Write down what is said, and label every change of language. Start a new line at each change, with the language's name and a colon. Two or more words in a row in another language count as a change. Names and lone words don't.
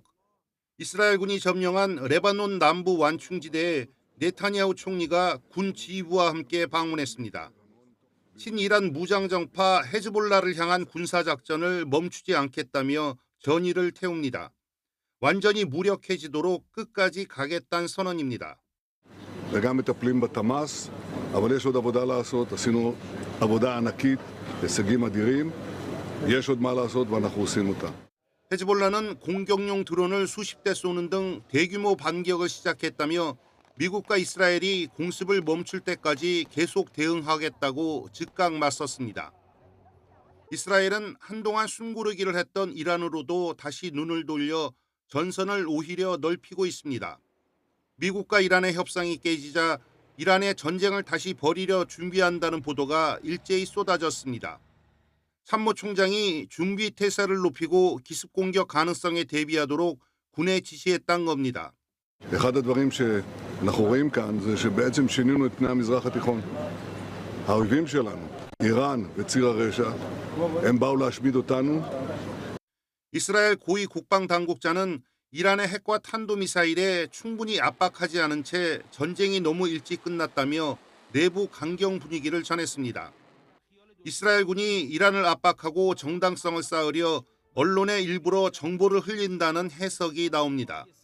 Korean: 이스라엘군이 점령한 레바논 남부 완충지대에 네타냐후 총리가 군 지휘부와 함께 방문했습니다. 친이란 무장정파 헤즈볼라를 향한 군사작전을 멈추지 않겠다며 전의를 태웁니다. 완전히 무력해지도록 끝까지 가겠다는 선언입니다.
Hebrew: וגם מטפלים בתמ"ס, אבל יש עוד עבודה לעשות. עשינו עבודה ענקית, הישגים אדירים. יש עוד מה לעשות ואנחנו עושים אותה.
Korean: 헤즈볼라는 공격용 드론을 수십 대 쏘는 등 대규모 반격을 시작했다며 미국과 이스라엘이 공습을 멈출 때까지 계속 대응하겠다고 즉각 맞섰습니다. 이스라엘은 한동안 숨고르기를 했던 이란으로도 다시 눈을 돌려 전선을 오히려 넓히고 있습니다. 미국과 이란의 협상이 깨지자 이란의 전쟁을 다시 벌이려 준비한다는 보도가 일제히 쏟아졌습니다. 참모총장이 준비 태세를 높이고 기습 공격 가능성에 대비하도록 군에 지시했다는 겁니다.
Hebrew: אחד הדברים שאנחנו רואים כאן זה שבעצם שינינו את פני המזרח התיכון. האויבים שלנו, איראן וציר הרשע, הם באו להשמיד אותנו.
Korean: 이스라엘 고위 국방당국자는 이란의 핵과 탄도미사일에 충분히 압박하지 않은 채 전쟁이 너무 일찍 끝났다며 내부 강경 분위기를 전했습니다. 이스라엘군이 이란을 압박하고 정당성을 쌓으려 언론에 일부러 정보를 흘린다는 해석이 나옵니다.